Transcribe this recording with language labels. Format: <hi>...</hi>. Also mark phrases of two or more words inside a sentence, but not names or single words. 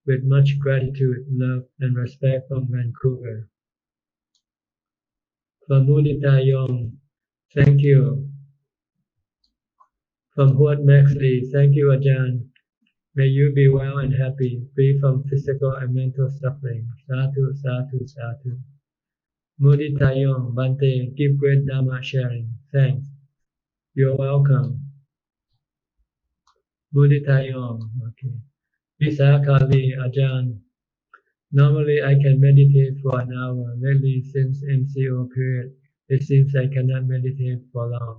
<en>With much gratitude, love, and respect from Vancouver. From Mudita Yong, thank you. From Huat Maxley, thank you, Ajahn. May you be well and happy, free from physical and mental suffering.</en> <pi>Sadhu, sadhu, sadhu. Mudita Yong, Bante,</pi> <en>give great Dharma sharing. Thanks. You're welcome. Mudita Yong, okay. Visakali, Ajahn. Normally I can meditate for an hour. Lately, since MCO period, it seems I cannot meditate for long.</en>